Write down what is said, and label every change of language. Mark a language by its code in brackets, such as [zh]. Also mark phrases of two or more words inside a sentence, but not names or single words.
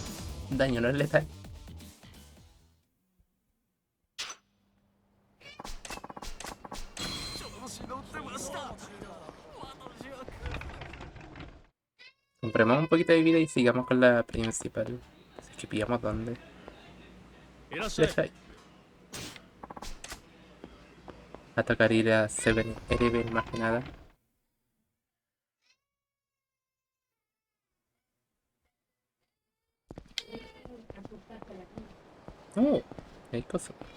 [es] Daño no es letal. Compremos un poquito de vida y sigamos con la principal. Así que pillamos dónde. [ja] いらっしゃい [es] Deja ahí. A tocar ir a Seven Eleven más que nada. Oh, hay cosas.